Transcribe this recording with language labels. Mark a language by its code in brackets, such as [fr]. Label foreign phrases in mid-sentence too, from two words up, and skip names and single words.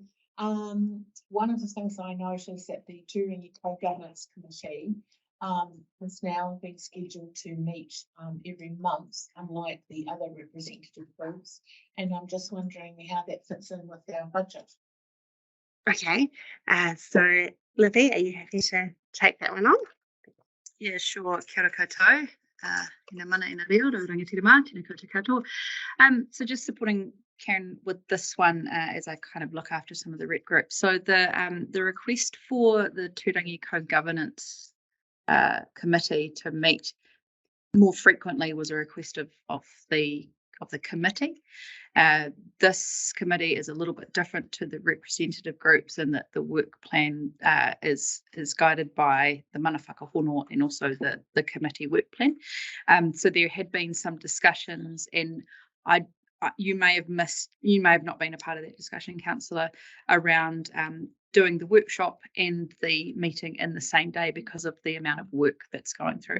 [en] One of the things I noticed that the Turangi Co-Governance Committee has now been scheduled to meet every month, unlike the other representative groups. And I'm just wondering how that fits in with our budget. Okay, so Livy, are you happy to take that one on? Yeah, sure. [mi] Kia ora koutou. Ina mana ina reo, rangitira mā, tēnā koutou katoa. [en] So just supporting Karen with this one as I kind of look after some of the rep groups. So the request for the Turangi Co-Governance Committee to meet more frequently was a request of the committee. This committee is a little bit different to the representative groups in that the work plan is guided by the [mi] mana whakahono [en] and also the committee work plan. So there had been some discussions, and you may have not been a part of that discussion, Councillor, around doing the workshop and the meeting in the same day because of the amount of work that's going through.